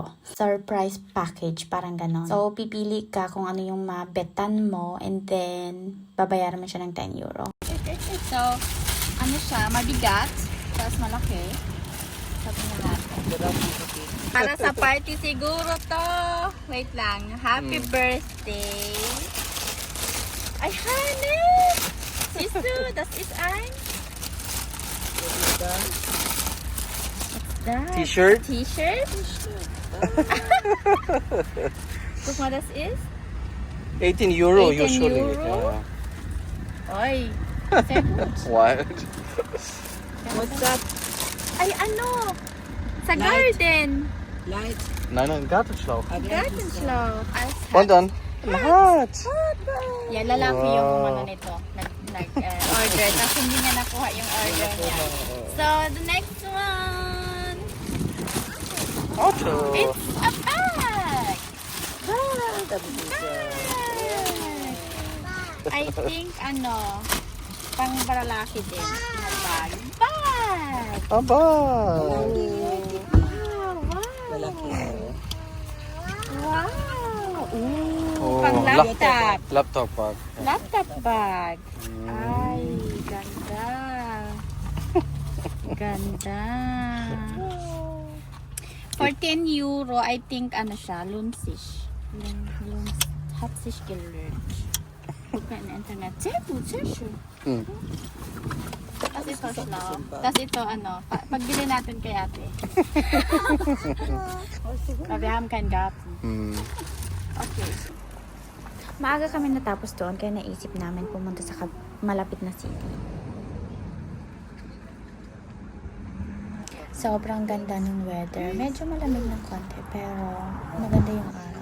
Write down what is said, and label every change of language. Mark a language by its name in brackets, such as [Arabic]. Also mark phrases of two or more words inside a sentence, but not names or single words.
[English] Surprise package, [Filipino] parang ganon. So, pipili ka kung ano yung mabetan mo [English] and then, [Filipino] babayaran mo siya ng 10 euro. So, siya, mabigat. Tapos malaki. Sabi na natin. Para sa party siguro to. Wait lang. [English] Happy birthday. [Filipino] Ay, Hannes! [German] Siehst du, das ist ein... T-Shirt? T-Shirt? Guck mal, das ist... 18 euro 18 usually. euro? Oy, sehr gut. [English] What? What's that? [Filipino] Ay, Sa garden. Light. [German] Nein, Gartenschlauch. Gartenschlauch. Und dann? [Filipino] Lahat. Yan, lalaki yung nito. Order. Tapos hindi niya nakuha yung order niya. [English] So, the next one. Auto. It's a bag. I think, [Filipino] pang lalaki din. Na bag. Bag! Aba. Wow! Oh, Pang laptop. [English] Laptop bag. Laptop bag. [Filipino] Ay, ganda. Ganda. [English] For 10 euro, I think, [Filipino] siya, lunsisch. [German] Hat sich gelernt. Guck mal im Internet. Sehr gut, sehr schön. [Filipino] Tapos ito, Schlau. Tapos ito, pagbili natin kay ate. [German] Wir haben keinen Garten. Okay. [Filipino] Maaga kami natapos doon, kaya naisip namin pumunta sa malapit na city. Sobrang ganda ng weather. Medyo malamig ng konti, pero maganda yung araw.